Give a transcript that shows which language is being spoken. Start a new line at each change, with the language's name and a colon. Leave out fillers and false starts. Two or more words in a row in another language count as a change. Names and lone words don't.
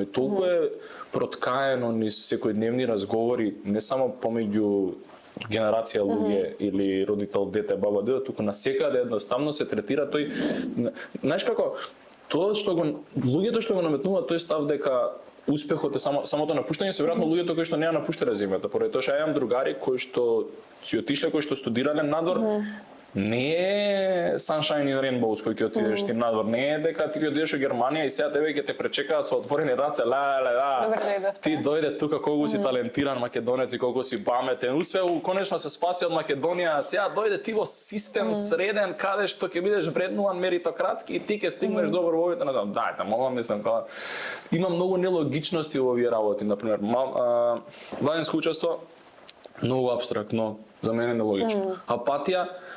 Macedonian: Толку е проткаено низ секојдневни разговори, не само помеѓу генерација луѓе или родител, дете, баба, дедо, туку на секаде едноставно се третира тој. Знаеш како, тоа што луѓето што го наметнуваат тој став дека успехот е самото напуштање, се веројатно луѓето кои што не ја напуштале земјата, поради тоа што ја имам другари кои што си отишле, кои што студирале надвор. Не е
English: sunshine and rainbows
Macedonian: кој ќе отидеш ти надвор, не е дека ти ќе одидеш во Германија и сега тебе ќе те пречекаат со отворени раце, ти дојде тука колку си талентиран македонец и колку си паметен, успеа конечно се спаси од Македонија, сега дојде ти во систем среден каде што ќе бидеш вреднуван меритократски и ти ќе стигнеш добро во овојата, дајте, молам, мислам, има многу нелогичности во овие работи, например, младинско учество многу апстрактно, за мене нелогично.